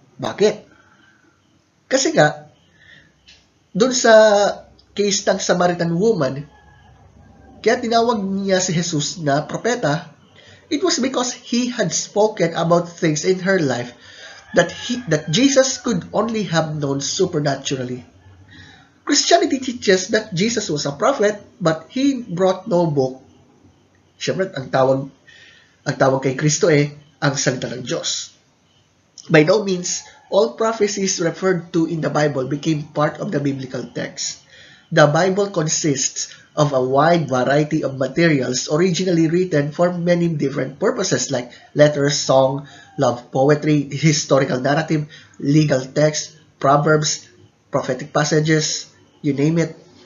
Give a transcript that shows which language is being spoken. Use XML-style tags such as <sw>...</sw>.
<tl>Bakit? Kasi nga, doon sa case ng Samaritan woman, kaya tinawag niya si Jesus na propeta.</tl> <en>It was because he had spoken about things in her life that Jesus could only have known supernaturally. Christianity teaches that Jesus was a prophet, but he brought no book.</en> <tl>Siyempre, ang tawag kay Kristo ang salita ng Diyos.</tl> <en>By no means, all prophecies referred to in the Bible became part of the biblical text. The Bible consists of a wide variety of materials originally written for many different purposes like letters, song, love poetry, historical narrative, legal text, proverbs, prophetic passages, you name it.</en>